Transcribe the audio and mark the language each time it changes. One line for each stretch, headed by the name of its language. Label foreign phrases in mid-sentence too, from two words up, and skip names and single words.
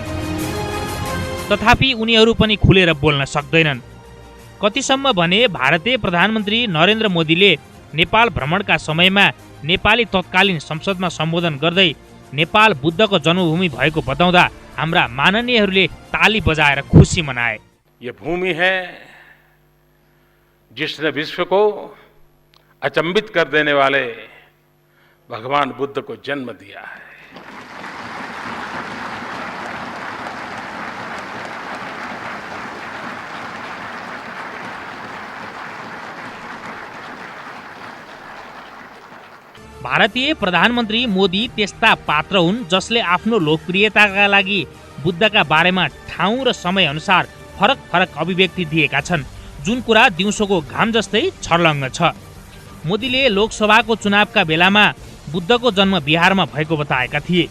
Nepali: तथापि उनीहरू पनि खुलेर बोल्न सक्दैनन्। कतिसम्म भने भारतीय प्रधानमन्त्री नरेन्द्र मोदीले नेपाल भ्रमणका समयमा नेपाली तत्कालीन संसदमा सम्बोधन गर्दै नेपाल बुद्धको जन्मभूमि भएको बताउँदा हाम्रा माननीयहरूले ताली बजाएर खुसी मनाए।
Hindi: ये भूमि है जिसने विश्व को अचंभित कर देने वाले भगवान बुद्ध को जन्म दिया है।
Nepali: भारतीय प्रधानमन्त्री मोदी त्यस्ता पात्र हुन् जसले आफ्नो लोकप्रियताका लागि बुद्धका बारेमा ठाउँ र समय अनुसार फरक फरक अभिव्यक्ति दिएका छन्, जुन कुरा दिउँसोको घाम जस्तै छर्लङ्ग छ। मोदीले लोकसभाको चुनावका बेलामा बुद्धको जन्म बिहारमा भएको बताएका थिए।